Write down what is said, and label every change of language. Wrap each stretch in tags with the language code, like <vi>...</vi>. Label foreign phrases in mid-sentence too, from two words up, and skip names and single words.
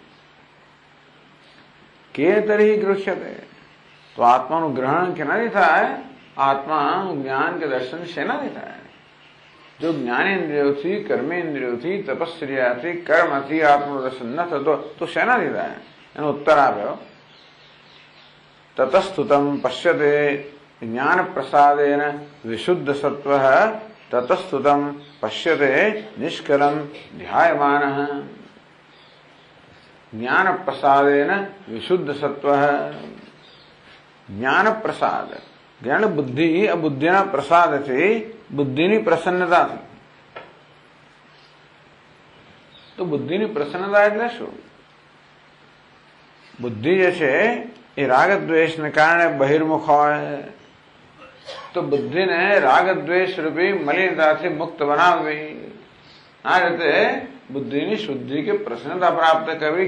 <gu>કે તરી ગૃહ્યતે, તો આત્માનું ગ્રહણ કેનાથી થાય? આત્માનું જ્ઞાન કે દર્શન શેનાથી થાય? જો જ્ઞાનેન્દ્રિયોથી, કર્મેન્દ્રિયોથી, તપશ્ચર્યાથી, કર્મથી આત્માનું દર્શન ન થતો તો શેનાથી થાય? એનો ઉત્તર આપ્યો,</gu> <sa>ततस्तुतं पश्यते ज्ञान प्रसादेन विशुद्ध सत्वः, ततस्तुतं पश्यते निष्कलं ध्यायमानः। ज्ञान प्रसादेन विशुद्ध सत्वः, ज्ञान प्रसाद, ज्ञान बुद्धि,</sa> <gu>બુદ્ધિના પ્રસાદ થી, બુદ્ધિની પ્રસન્નતા થી। તો બુદ્ધિની પ્રસન્નતા એટલે શું? बुद्धि જે છે એ રાગદ્વેષને કારણે બહિર્મુખ હોય તો બુદ્ધિને રાગદ્વેષ રૂપી મલિનતાથી મુક્ત બનાવવી, આ રીતે બુદ્ધિની શુદ્ધિ કે પ્રસન્નતા પ્રાપ્ત કરવી।</gu>